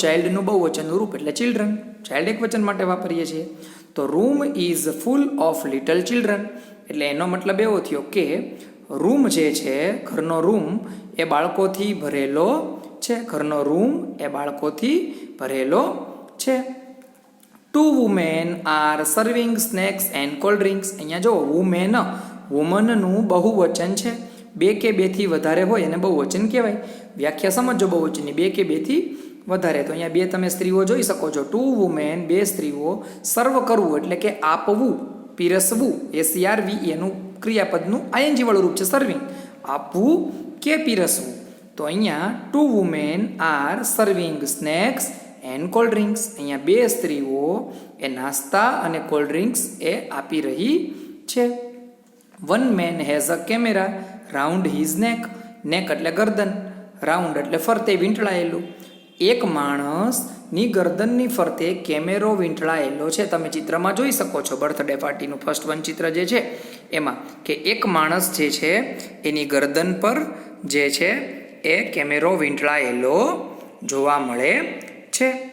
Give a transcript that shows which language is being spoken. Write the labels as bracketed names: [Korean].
[Gujarati] ચાઇલ્ડનું બહુવચનનું રૂપ એટલે children, child એક વચન માટે વાપરીએ છીએ. તો [English] room is full of little children, [Gujarati] એટલે એનો મતલબ એવો થયો કે રૂમ જે છે, ઘરનો રૂમ એ બાળકોથી ભરેલો છે. ઘરનો રૂમ એ બાળકોથી ભરેલો છે. [English] 2 women are serving snacks and cold drinks. [Gujarati] અહીંયા જો વુમેન વુમનનું બહુવચન છે. 2 કે 2 થી વધારે હોય એને બહુવચન કહેવાય. વ્યાખ્યા સમજો બહુવચનની, 2 કે 2 થી વધારે. તો અહીંયા 2 તમે સ્ત્રીઓ જોઈ શકો છો. 2 વુમેન 2 સ્ત્રીઓ, સર્વ કરવું એટલે કે આપવું, પીરસવું, SERVE એનું ક્રિયાપદનું ING વાળું રૂપ છે સર્વિંગ. [English] આપવું કે પીરસવું. [Gujarati] તો અહીંયા [English] 2 women are serving snacks and cold drinks. [Gujarati] અહીંયા 2 સ્ત્રીઓ એ નાસ્તા અને કોલ્ડ ડ્રિંક્સ એ આપી રહી છે. [English] 1 man has a camera round his neck. [Gujarati] નેક એટલે ગરદન, રાઉન્ડ એટલે ફરતે વીંટળાયેલું. એક માણસની ગરદનની ફરતે કેમેરો વીંટળાયેલો છે. તમે ચિત્રમાં જોઈ શકો છો બર્થડે પાર્ટીનું ફર્સ્ટ વન ચિત્ર જે છે એમાં કે એક માણસ જે છે એની ગરદન પર જે છે એ કેમેરો વીંટળાયેલો જોવા મળે છે.